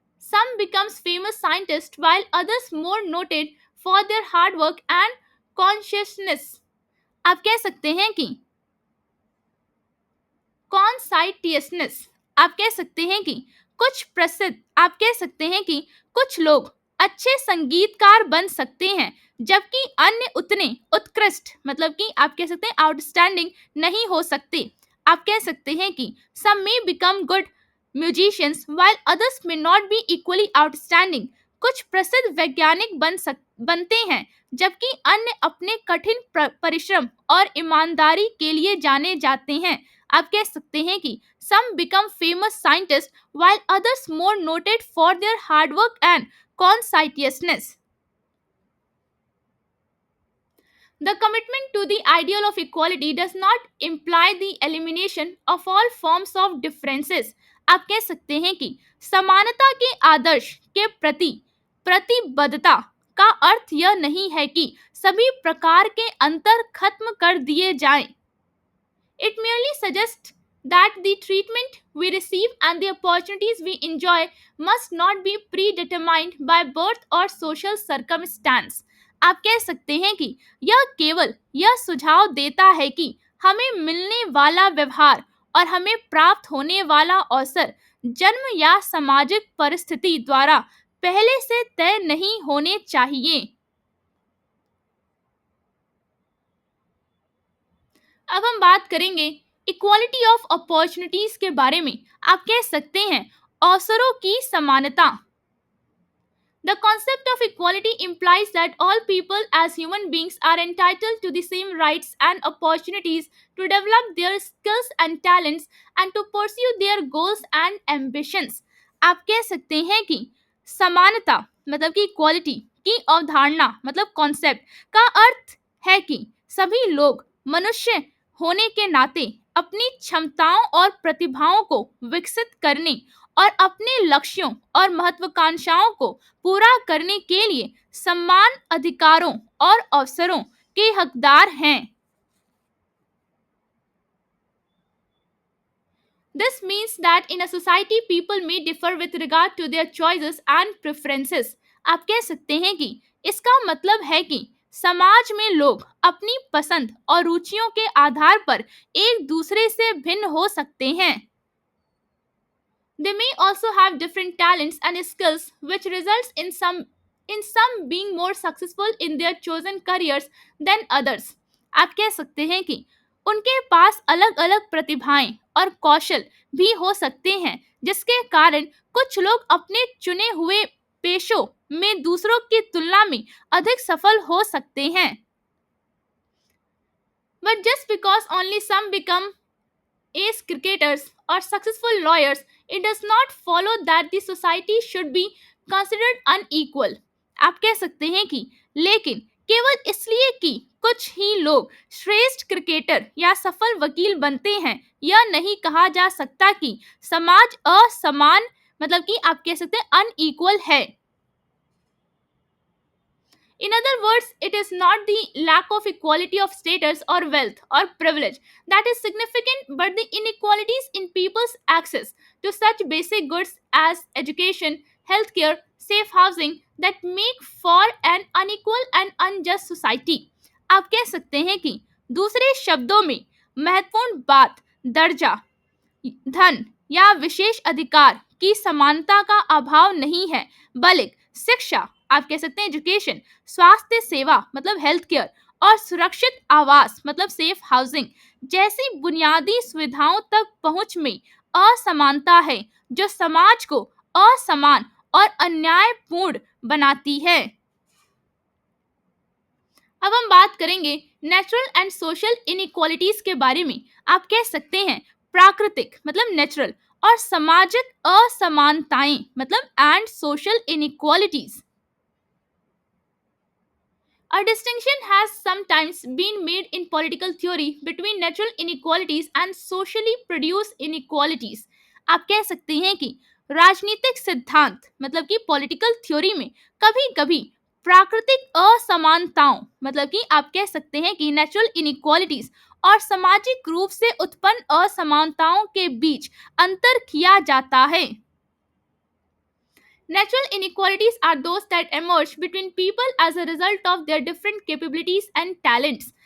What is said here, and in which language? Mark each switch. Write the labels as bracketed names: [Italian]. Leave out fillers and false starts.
[English] Some becomes famous scientists while others more noted for their hard work and conscientiousness. [Hindi] आप कह सकते हैं कि conscientiousness आप कह सकते हैं कि आप कह सकते हैं कि कुछ लोग अच्छे संगीतकार बन सकते हैं जबकि अन्य उतने उत्कृष्ट मतलब कि आप कह सकते हैं आउटस्टैंडिंग नहीं हो सकते. आप कह सकते हैं कि [English] some may become good musicians while others may not be equally outstanding. [Hindi] कुछ प्रसिद्ध वैज्ञानिक बनते हैं जबकि अन्य अपने कठिन परिश्रम और ईमानदारी के लिए जाने जाते हैं. आप कह सकते हैं कि [English] some become famous scientists while others more noted for their hard work and conscientiousness. The commitment to the ideal of equality does not imply the elimination of all forms of differences. [Hindi] आप कह सकते हैं कि समानता के आदर्श के प्रति प्रतिबद्धता का अर्थ यह नहीं है कि सभी प्रकार के अंतर खत्म कर दिए जाएं. [English] It merely suggests that the treatment we receive and the opportunities we enjoy must not be predetermined by birth or social circumstance. [Hindi] आप कह सकते हैं कि यह केवल यह सुझाव देता है कि हमें मिलने वाला व्यवहार और हमें प्राप्त होने वाला अवसर जन्म या सामाजिक परिस्थिति द्वारा पहले से तय नहीं होने चाहिए. अब हम बात करेंगे इक्वालिटी ऑफ अपॉर्चुनिटीज के बारे में. आप कह सकते हैं अवसरों की समानता. [English] The concept of equality implies that all people as human beings are entitled to the same rights and opportunities to develop their skills and talents and to pursue their goals and ambitions. [Hindi] आप कह सकते हैं कि समानता मतलब कि equality की अवधारणा मतलब कॉन्सेप्ट का अर्थ है कि सभी लोग मनुष्य होने के नाते अपनी क्षमताओं और प्रतिभाओं को विकसित करने और अपने लक्ष्यों और महत्वाकांक्षाओं को पूरा करने के लिए समान अधिकारों और अवसरों के हकदार हैं. [English] This means that in a society people may differ with regard to their choices and preferences. [Hindi] आप कह सकते हैं कि इसका मतलब है कि समाज में लोग अपनी पसंद और रुचियों के आधार पर एक दूसरे से भिन्न हो सकते हैं. [English] They may also have different talents and skills which results in some being more successful in their chosen careers than others. [Hindi] आप कह सकते हैं कि उनके पास अलग-अलग प्रतिभाएं और कौशल भी हो सकते हैं जिसके कारण कुछ लोग अपने चुने हुए पेशों में दूसरों की तुलना में अधिक सफल हो सकते हैं. [English] But just because only some become ace cricketers or successful lawyers, it does not follow that the society should be considered unequal. [Hindi] आप कह सकते हैं कि लेकिन केवल इसलिए कि कुछ ही लोग श्रेष्ठ क्रिकेटर या सफल वकील बनते हैं, यह नहीं कहा जा सकता कि समाज असमान मतलब कि आप कह सकते हैं अनइक्वल है. [English] In other words, it is not the lack of equality of status or wealth or privilege that is significant, but the inequalities in people's access to such basic goods as education, healthcare, safe housing that make for an unequal and unjust society. [Hindi] आप कह सकते हैं कि दूसरे शब्दों में महत्वपूर्ण बात दर्जा, धन या विशेष अधिकार की समानता का अभाव नहीं है, बल्कि शिक्षा, आप कह सकते हैं एजुकेशन, स्वास्थ्य सेवा मतलब हेल्थ केयर और सुरक्षित आवास मतलब सेफ हाउसिंग जैसी बुनियादी सुविधाओं तक पहुंच में असमानता है जो समाज को असमान और अन्यायपूर्ण बनाती है. अब हम बात करेंगे नेचुरल एंड सोशल इनइक्वालिटीज के बारे में. आप कह सकते हैं प्राकृतिक मतलब नेचुरल और सामाजिक असमानताएं मतलब and social inequalities. [English] A distinction has sometimes been made in political theory between natural inequalities and socially produced inequalities. [Hindi] आप कह सकते हैं कि राजनीतिक सिद्धांत मतलब कि पॉलिटिकल थ्योरी में कभी-कभी प्राकृतिक असमानताओं मतलब कि आप कह सकते हैं कि नेचुरल इनइक्वालिटीज और सामाजिक रूप से उत्पन्न असमानताओं के बीच अंतर किया जाता है. [English] Natural inequalities are those that emerge between people as a result of their different capabilities and talents.